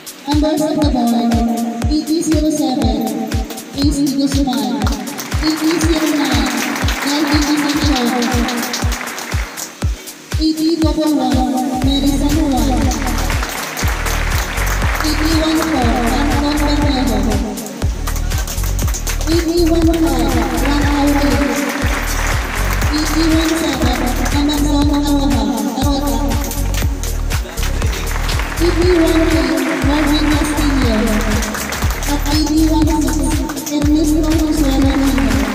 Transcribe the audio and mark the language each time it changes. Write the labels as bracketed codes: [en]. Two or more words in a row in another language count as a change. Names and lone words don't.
[en] Members of the board, ET07, Ace Guzman, ET09, Melvin Asensio, ET11, Mary Sanuan, ET14, Anton Bermejo, ET15, Ran Aurel, ET17, Amazon Arota, ET18, Marvin Castillo, at ET16, Ernesto Consuelo Nino.